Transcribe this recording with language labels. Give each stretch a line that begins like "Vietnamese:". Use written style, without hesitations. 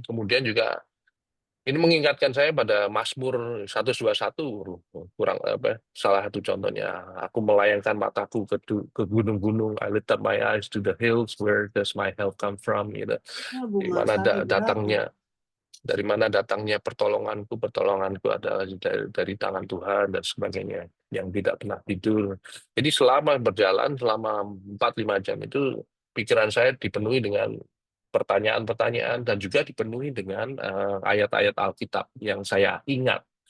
Indonesian: Kemudian juga ini mengingatkan saya pada Mazmur 121 kurang salah satu contohnya. Aku melayangkan mataku ke gunung-gunung.
English: I lift up my eyes to the hills, where does my help come from?
Indonesian: Gitu. Di mana dari mana datangnya pertolonganku adalah dari tangan Tuhan dan sebagainya yang tidak pernah tidur. Jadi selama berjalan selama 4-5 jam itu pikiran saya dipenuhi dengan pertanyaan-pertanyaan dan juga dipenuhi dengan ayat-ayat Alkitab yang saya ingat.